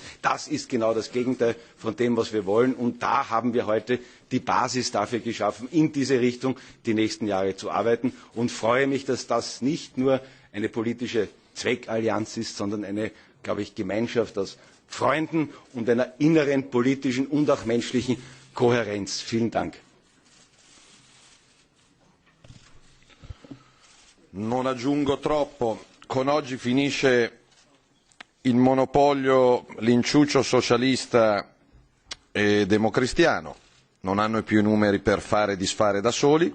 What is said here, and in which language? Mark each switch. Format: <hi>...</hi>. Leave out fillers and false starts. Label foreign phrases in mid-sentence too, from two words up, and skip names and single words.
<de>Das ist genau das Gegenteil von dem, was wir wollen. Und da haben wir heute die Basis dafür geschaffen, in diese Richtung die nächsten Jahre zu arbeiten. Und freue mich, dass das nicht nur eine politische Zweckallianz ist, sondern eine, glaube ich, Gemeinschaft aus Freunden und einer inneren politischen und auch menschlichen Kohärenz. Vielen Dank.</de> <it>Non aggiungo troppo. Con oggi finisce il monopolio, l'inciuccio socialista e democristiano. Non hanno più i numeri per fare e disfare da soli.</it>